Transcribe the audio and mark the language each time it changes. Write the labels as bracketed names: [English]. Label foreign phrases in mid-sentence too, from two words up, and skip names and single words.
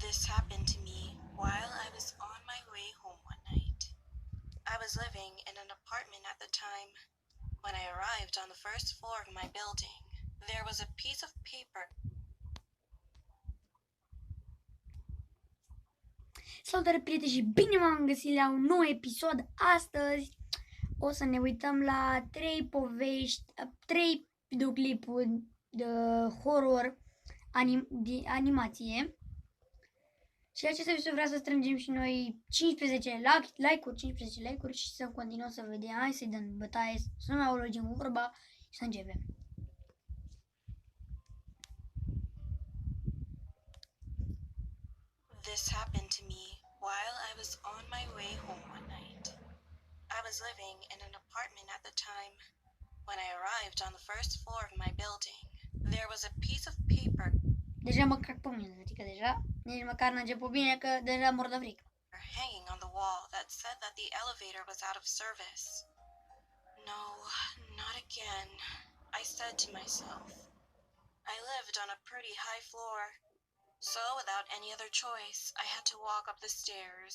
[English] happened to me while I was on my way home one night. I was living in an apartment at the time. When I arrived on the first floor of my building, there was a piece of paper. [Romanian] Salutare, prieteni, și bine m-am găsit la un nou episod. Astăzi o să ne uităm la 3 povești, 3 videoclipuri de horror de animație. Și acest episod vreau să strângem și noi 15 like-uri, 15 like-uri și să continuăm să vedem. Hai să-i dăm bătaie, să nu mai logim cu vorba și să începem. [English] This happened to me while I was on my way home one night. I was living in an apartment at the time. When I arrived on the first floor of my building, there was a piece of paper. [Romanian] Deja mă crac pe mine, adică deja, nici măcar n-a început bine, că deja mor de frică. [English] Hanging on the wall that said that the elevator was out of service. No, not again, I said to myself. I lived on a pretty high floor, so without any other choice, I had to walk up the stairs.